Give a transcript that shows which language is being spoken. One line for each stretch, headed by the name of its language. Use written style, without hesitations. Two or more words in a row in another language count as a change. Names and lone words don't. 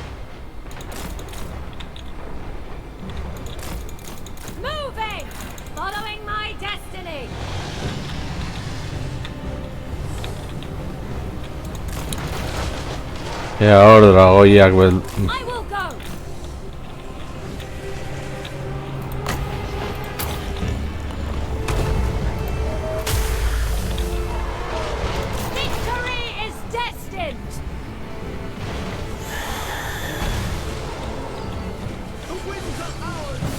English: Moving! Following my destiny!
Basque: Ea hor dragoiak
English: I will go! Victory is destined! The winds are ours.